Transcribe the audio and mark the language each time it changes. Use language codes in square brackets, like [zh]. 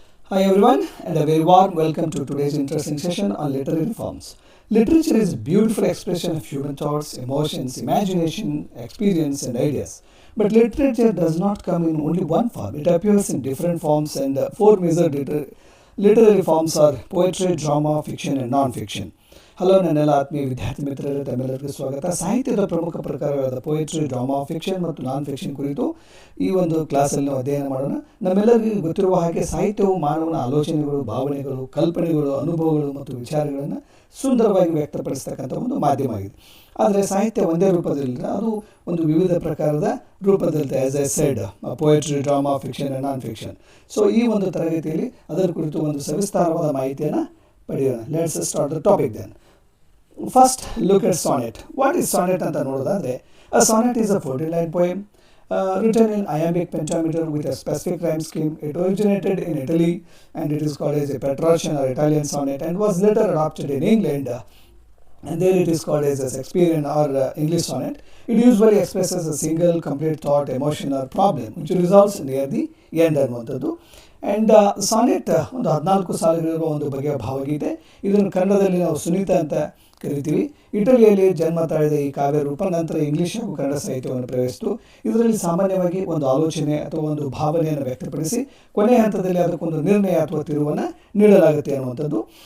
[en] Hi everyone, and a very warm welcome to today's interesting session on literary forms. Literature is a beautiful expression of human thoughts, emotions, imagination, experience, and ideas. But literature does not come in only one form. It appears in different forms, and four major literary forms are poetry, drama, fiction, and non-fiction. [kn] Hello ನನ್ನೆಲ್ಲ ಆತ್ಮೀಯ ವಿದ್ಯಾರ್ಥಿ ಮಿತ್ರರೇ, ತಮ್ಮೆಲ್ಲರಿಗೂ ಸ್ವಾಗತ. ಸಾಹಿತ್ಯದ ಪ್ರಮುಖ ಪ್ರಕಾರವಾದ poetry, drama, fiction ಮತ್ತು ನಾನ್ fiction ಕುರಿತು ಈ ಒಂದು ಕ್ಲಾಸಲ್ಲಿ ನಾವು ಅಧ್ಯಯನ ಮಾಡೋಣ. ನಮ್ಮೆಲ್ಲರಿಗೂ ಗೊತ್ತಿರುವ ಹಾಗೆ ಸಾಹಿತ್ಯವು ಮಾನವನ ಆಲೋಚನೆಗಳು, ಭಾವನೆಗಳು, ಕಲ್ಪನೆಗಳು, ಅನುಭವಗಳು ಮತ್ತು ವಿಚಾರಗಳನ್ನು ಸುಂದರವಾಗಿ ವ್ಯಕ್ತಪಡಿಸ್ತಕ್ಕಂಥ ಒಂದು ಮಾಧ್ಯಮ ಆಗಿದೆ. ಆದರೆ ಸಾಹಿತ್ಯ ಒಂದೇ ರೂಪದಲ್ಲಿಲ್ಲ, ಅದು ಒಂದು ವಿವಿಧ ಪ್ರಕಾರದ ರೂಪದಲ್ಲಿದೆ. [en] As I said, poetry, drama, fiction and non fiction. [kn] So ಈ ಒಂದು ತರಗತಿಯಲ್ಲಿ ಅದರ ಕುರಿತು ಒಂದು ಸವಿಸ್ತಾರವಾದ ಮಾಹಿತಿಯನ್ನು ಪಡೆಯೋಣ. [en] Let's start the topic then. First, look at sonnet. What is sonnet [kn] ಅಂತ ನೋಡೋದಾದರೆ, [en] a sonnet is a 14-line poem written in iambic pentameter with a specific rhyme scheme. It originated in Italy and it is called as a Petrarchan or Italian sonnet and was later adopted in England. And there it is called as a Shakespearean or English sonnet. It usually expresses a single complete thought, emotion or problem which resolves near the end [kn] ಅನ್ನುವಂಥದ್ದು. And sonnet ಒಂದು 14 ಸಾಲುಗಳಿರುವ ಒಂದು ಬಗೆಯ ಭಾವಗೀತೆ. ಇದನ್ನು ಕನ್ನಡದಲ್ಲಿ ನಾವು ಸುನೀತ ಅಂತ ಕರಿತೀವಿ. ಇಟಲಿಯಲ್ಲಿ ಜನ್ಮ ತಾಳಿದ ಈ ಕಾವ್ಯ ರೂಪ ನಂತರ ಇಂಗ್ಲೀಷ್ ಹಾಗೂ ಕನ್ನಡ ಸಾಹಿತ್ಯವನ್ನು ಪ್ರವೇಶಿಸಿತು. ಇದರಲ್ಲಿ ಸಾಮಾನ್ಯವಾಗಿ ಒಂದು ಆಲೋಚನೆ ಅಥವಾ ಒಂದು ಭಾವನೆಯನ್ನು ವ್ಯಕ್ತಪಡಿಸಿ ಕೊನೆಯ ಹಂತದಲ್ಲಿ ಅದಕ್ಕೊಂದು ನಿರ್ಣಯ ಅಥವಾ ತಿರುವನ್ನು ನೀಡಲಾಗುತ್ತೆ ಅನ್ನುವಂಥದ್ದು.